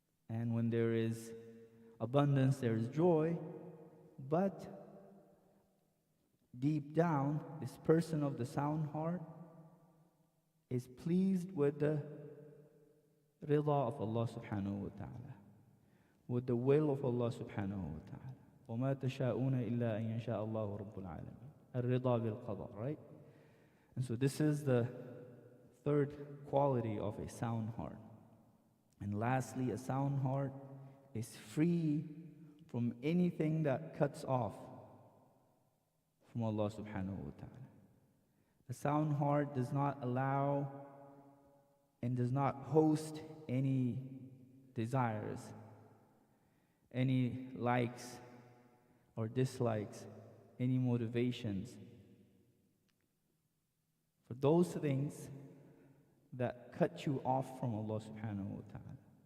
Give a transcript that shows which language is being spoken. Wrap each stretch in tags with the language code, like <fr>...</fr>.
<en>And when there is abundance, there is joy. But deep down, this person of the sound heart is pleased with the rida of Allah subhanahu wa ta'ala, with the will of Allah subhanahu wa ta'ala.</en> <ar>وَمَا تَشَاءُونَ إِلَّا أَن يَشَاءَ اللَّهُ رَبُّ الْعَالَمِينَ الرِّضَى بِالْقَضَاء,</ar> <en>right? And so this is the third quality of a sound heart. And lastly, a sound heart is free from anything that cuts off from Allah subhanahu wa ta'ala. A sound heart does not allow and does not host any desires, any likes or dislikes, any motivations for those things that cut you off from Allah subhanahu wa ta'ala.</en>